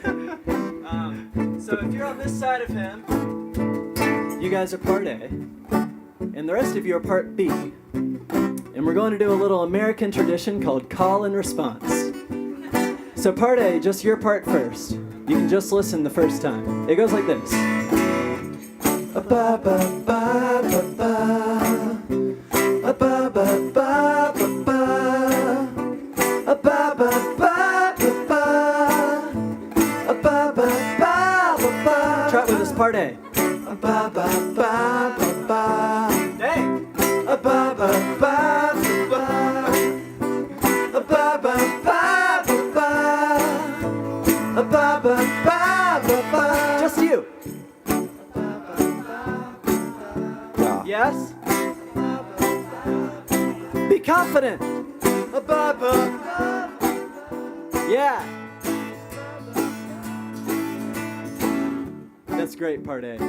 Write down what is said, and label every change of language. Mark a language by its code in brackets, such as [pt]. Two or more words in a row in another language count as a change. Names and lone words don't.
[en] So if you're on this side of him, you guys are part A, and the rest of you are part B. And we're going to do a little American tradition called call and response. So part A, just your part first. You can just listen the first time. It goes like this. A ba ba ba ba ba. A ba ba ba ba ba. A ba ba ba ba ba. A ba ba ba ba ba. Try it with us, part A. A ba ba ba ba ba. Hey! A ba ba ba ba ba. A ba ba ba ba ba. A ba ba ba ba ba. Just you. Yes? Be confident. Yeah. That's great, part A.